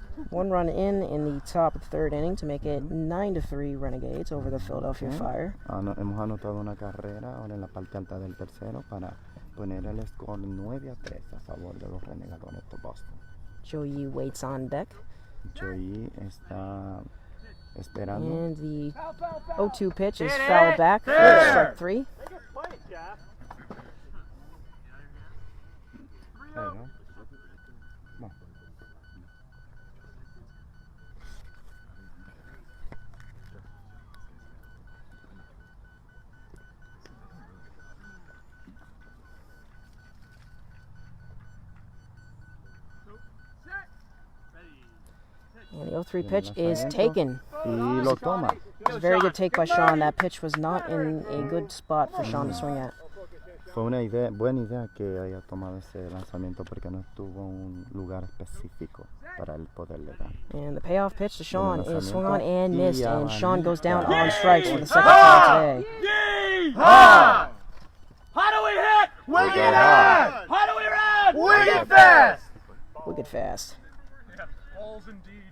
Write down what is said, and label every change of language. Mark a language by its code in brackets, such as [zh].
[en] 1 run in the top of the third inning to make it 9-3 Renegades over the Philadelphia Fire. [es] Hemos anotado una carrera ahora en la parte alta del tercero para poner el score 9-3 a favor de los Renegadores de Boston. [en] Joey waits on deck. [es] Joey está esperando. [en] And the 0-2 pitch is fouled back for strike 3. There you go. And the 0-3 pitch is taken. [es] Y lo toma. [en] It was a very good take by Sean. That pitch was not in a good spot for Sean to swing at. [es] Fue una buena idea que haya tomado ese lanzamiento porque no tuvo un lugar específico para él poderle dar. [en] And the payoff pitch to Sean is swung on and missed, and Sean goes down on strikes for the second time today. How do we hit? We get high. How do we run? We get fast. We get fast. Balls indeed.